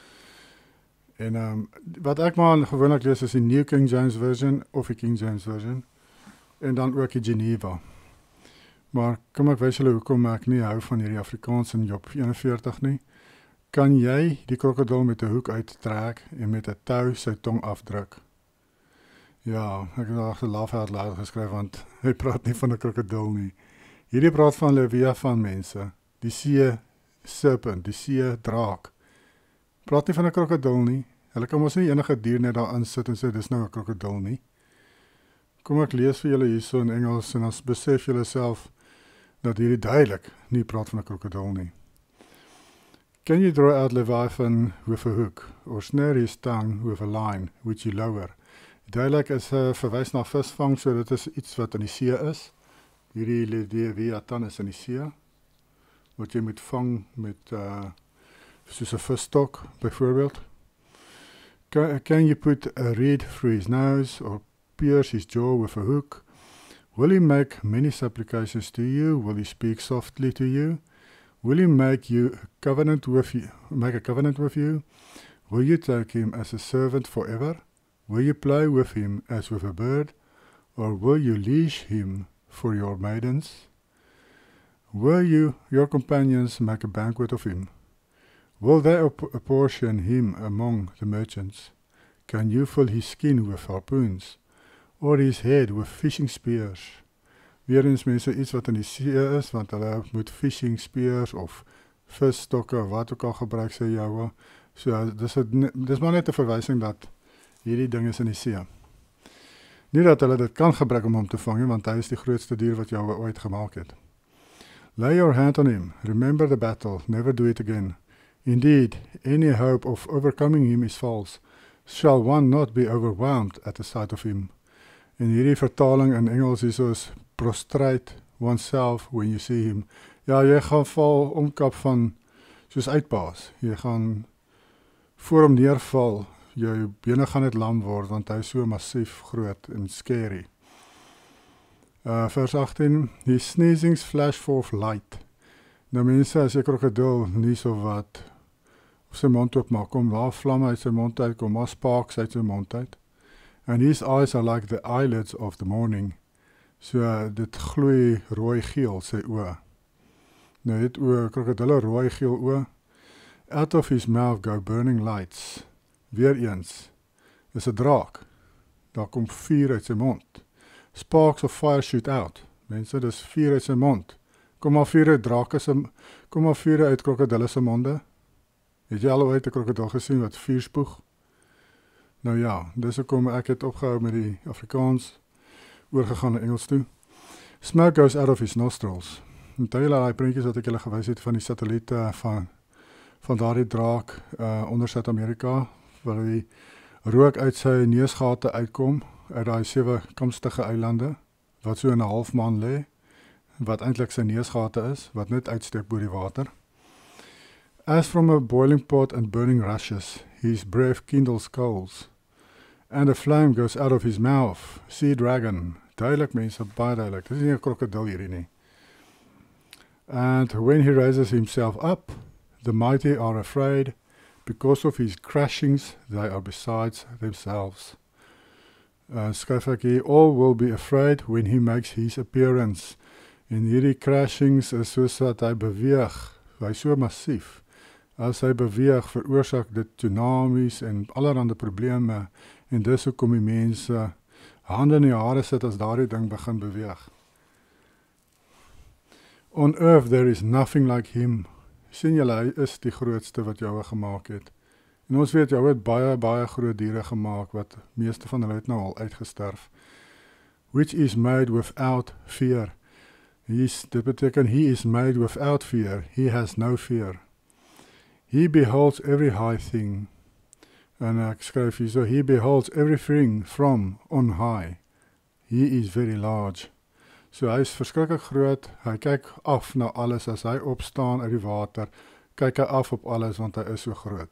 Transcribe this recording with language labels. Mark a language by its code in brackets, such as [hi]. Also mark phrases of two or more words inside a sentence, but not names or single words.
[af] En wat ek maar gewoonlik lees is die New King James Version of die King James Version, en dan ook die Geneva. Maar kom ek wys julle hoekom ek nie hou van hierdie Afrikaans in Job 41 nie. Kan jy die krokodil met 'n hoek uittrek en met 'n tou sy tong afdruk? Ja, ek het daar 'n [en] laugh out loud [af] geskryf, want hy praat nie van 'n krokodil nie. Hierdie praat van Leviathan mense, die see serpent, die see draak. Praat nie van 'n krokodil nie. Hulle kan mos nie enige dier net daar insit en sê dis nou 'n krokodil nie. Kom ek lees vir julle hierso in Engels en dan besef julle self dat hierdie duidelik nie praat van 'n krokodil nie. [en] Can you draw out Leviathan with a hook, or snare his tongue with a line, which you lower? [af] Duidelik is verwys na visvang, so dit is iets wat in die see is. Hierdie Leviathan is in die see, wat jy moet vang met soos 'n visstok, byvoorbeeld. [en] Can you put a reed through his nose, or pierce his jaw with a hook? Will he make many supplications to you? Will he speak softly to you? Will he make a covenant with you? Will you take him as a servant forever? Will you play with him as with a bird? Or will you leash him for your maidens? Will your companions make a banquet of him? Will they apportion him among the merchants? Can you fill his skin with harpoons, or his head with fishing spears? [af] Weer eens mense iets wat in die see is, want hulle moet [en] fishing spears [af] of visstokke, wat ook al gebruik, sê Yahweh. So, dis maar net 'n verwysing dat hierdie ding is in die see. Nie dat hulle dit kan gebruik om hom te vang, want hy is die grootste dier wat Yahweh ooit gemaak het. [en] Lay your hand on him, remember the battle, never do it again. Indeed, any hope of overcoming him is false. Shall one not be overwhelmed at the sight of him? [af] En hierdie vertaling in Engels is [en] prostrate oneself when you see him. [af] Ja, jy gaan val omkap van, soos uitpaas. Jy gaan voor hom neerval, jou bene gaan net lam word, want hy is so massief groot en scary. Vers 18, [en] his sneezings flash forth light. [af] Nou mense, as jy krokodil nie so wat, of sy mond oopmaak, kom daar vlamme uit sy mond uit, kom maar sparks uit sy mond uit. [en] And his eyes are like the eyelids of the morning. [af] So dit gloei rooi-geel, sy oë. Nou het krokodille rooi-geel oë. [en] Out of his mouth go burning lights. [af] Weereens, is 'n draak. Daar kom vuur uit sy mond. [en] Sparks of fire shoot out. [af] Mense, dis vuur uit sy mond. Kom maar vuur uit krokodille se monde. Het jy al ooit 'n krokodil gesien wat vuur spoeg? Nou ja, dis hoekom ek het opgehou met die Afrikaans, oorgegaan na Engels toe. [en] Smoke goes out of his nostrils. [af] Onthou julle daai prentjies wat ek julle gewys het van die satelliete van daardie draak onder Suid-Amerika, waar die rook uit sy neusgate uitkom, uit daai 7 kamstige eilande, wat so in 'n half maan lê, wat eintlik sy neusgate is, wat net uitsteek bo die water. [en] As from a boiling pot and burning rushes, his breath kindles coals, and a flame goes out of his mouth. Sea dragon. [af] Duidelik mense, baie duidelik. Dit is nie 'n krokodil hierdie nie. [en] And when he raises himself up, the mighty are afraid. Because of his crashings, they are besides themselves. [af] Skryf ek hier, [en] all will be afraid when he makes his appearance. [af] En hierdie crashings is soos dat hy beweeg. Hy is so massief. As hy beweeg, veroorsaak dit tsunamies en allerhande probleme. En dis hoekom die mense hande in die hare sit as daardie ding begin beweeg. [en] On earth there is nothing like him. [af] Sien julle, hy is die grootste wat Jahwe gemaak het. En ons weet, Jahwe het baie groot diere gemaak, wat meeste van hulle het nou al uitgesterf. [en] Which is made without fear. [af] Dit beteken, [en] he is made without fear. He has no fear. He beholds every high thing. [af] En ek skryf hier so, [en] he beholds everything from on high. He is very large. [af] So hy is verskriklik groot, hy kyk af na alles, as hy opstaan uit die water, kyk hy af op alles, want hy is so groot.